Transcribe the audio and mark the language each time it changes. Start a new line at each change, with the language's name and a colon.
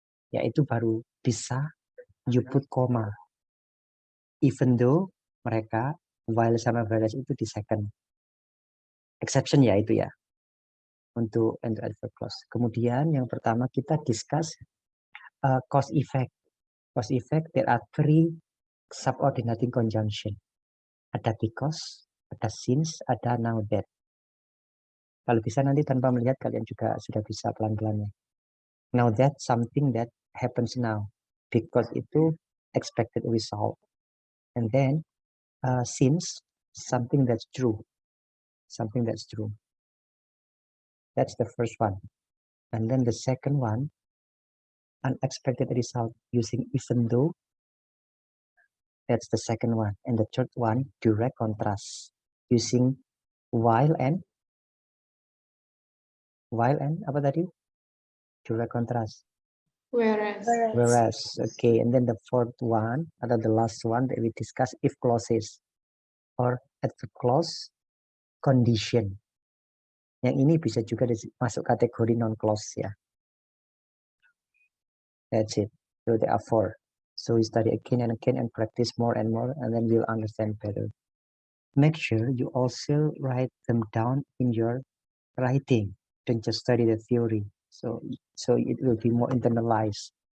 Indonesian: Ya itu baru bisa
English: you put comma. Even though
Indonesian: mereka while sama whereas itu di second. Exception ya itu ya. Untuk adverb clause. Kemudian yang pertama kita
English: discuss cause effect. Cause effect, there are 3 subordinating conjunction.
Indonesian: Ada because, ada since, ada now that. Kalau bisa nanti tanpa melihat kalian juga sudah bisa pelan-pelannya.
English: Now that, something that happens now. Because itu expected result. And then since, something that's true. Something that's true. That's the first one. And then the second one, unexpected result using even though. That's the second one. And the third one, direct contrast using while and
Indonesian: apa tadi?
English: Direct contrast. Whereas. Okay. And then the fourth one,
Indonesian: atau
English: the last one that we discuss, if clauses or adverb clause condition.
Indonesian: Yang ini bisa juga masuk kategori non clause ya.
English: That's it. So there are 4. So we study again and again and practice more and more, and then you'll understand better. Make sure you also write them down in your writing. Don't just study the theory. So it will be more internalized.